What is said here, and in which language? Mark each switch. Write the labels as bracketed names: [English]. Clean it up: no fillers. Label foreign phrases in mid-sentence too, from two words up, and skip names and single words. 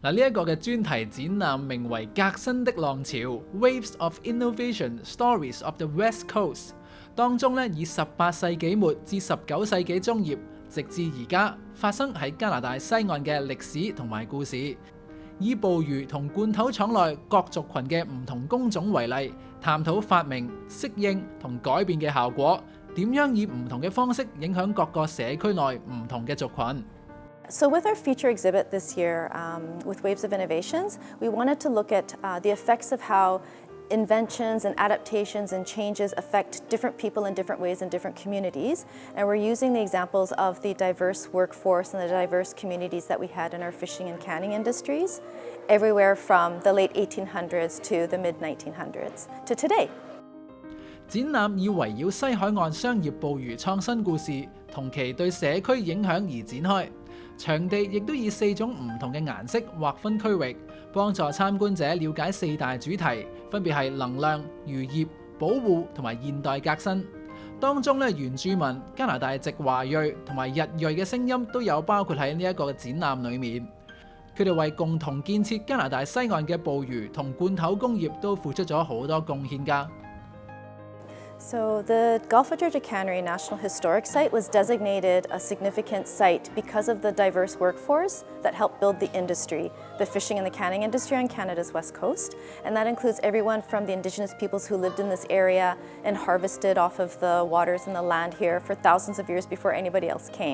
[Cantonese] 嗱，呢一個嘅專題展覽名為革新的浪潮 Waves of Innovation Stories of the West Coast，當中以18世紀末至19世紀中葉，直至而家發生喺加拿大西岸嘅歷史同埋故事，以捕魚同罐頭廠內各族群嘅唔同工種為例，探討發明、適應同改變嘅效果，點樣以唔同嘅方式影響各個社區內唔同嘅族群。 [English] So with our feature exhibit this year, with Waves of Innovations, we wanted to look at the effects of how inventions and adaptations and changes affect different people in different ways in different communities. And we're using the examples of the diverse workforce and the diverse communities that we had in our fishing and canning industries, everywhere from the late 1800s to the mid-1900s to today. [Cantonese] 展覽以圍繞西海岸商業捕魚創新故事同其對社區影響而展開，場地亦都以4種唔同嘅顏色劃分區域，幫助參觀者了解4大主題，分別係能量、漁業、保護同埋現代革新。當中原住民、加拿大籍華裔同埋日裔嘅聲音都有包括喺呢一個展覽裡面。佢哋為共同建設加拿大西岸嘅捕魚同罐頭工業都付出咗好多貢獻㗎。 [English] So the Gulf of Georgia Cannery National Historic Site was designated a significant site because of the diverse workforce that helped build the industry, the fishing and the canning industry on Canada's west coast. And that includes everyone from the Indigenous peoples who lived in this area and harvested off of the waters and the land here for thousands of years before anybody else came.